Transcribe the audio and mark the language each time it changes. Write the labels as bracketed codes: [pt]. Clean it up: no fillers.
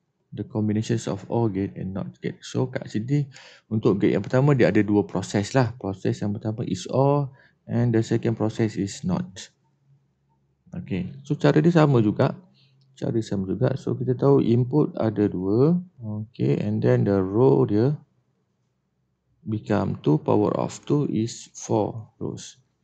[en] The combinations of OR gate and NOT gate. [ms] So kat sini untuk gate yang pertama dia ada dua proses lah. Proses yang pertama [en] is OR and the second process is NOT. [ms] Okay, so cara dia sama juga. So kita tahu input ada dua. [en] Okay, and then the row dia become 2 power of 2 is 4 rows.